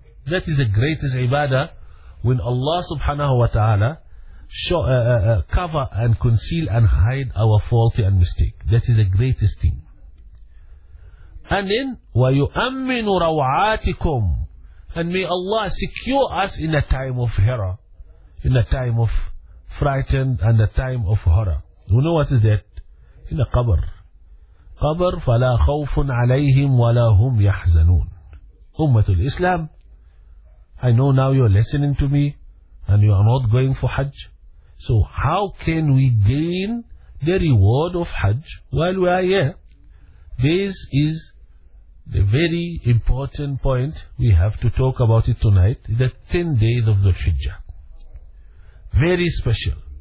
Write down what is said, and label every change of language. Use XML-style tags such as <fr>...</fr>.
<en>That is the greatest ibadah, when Allah subhanahu wa ta'ala cover and conceal and hide our faulty and mistake. That is the greatest thing. And then,</en> <ar>وَيُؤَمِّنُ رَوْعَاتِكُمْ,</ar> <en>and may Allah secure us in a time of hera, in a time of frightened and a time of horror. You know what is that? In a qabr.</en> <ar>Qabr, فَلَا خَوْفٌ عَلَيْهِمْ وَلَا هُمْ يَحْزَنُونَ.</ar> <en>Ummatul Islam, I know now you are listening to me and you are not going for Hajj. So how can we gain the reward of Hajj while we are here? This is the very important point we have to talk about it tonight, the 10 days of the Hijjah. Very special.</en>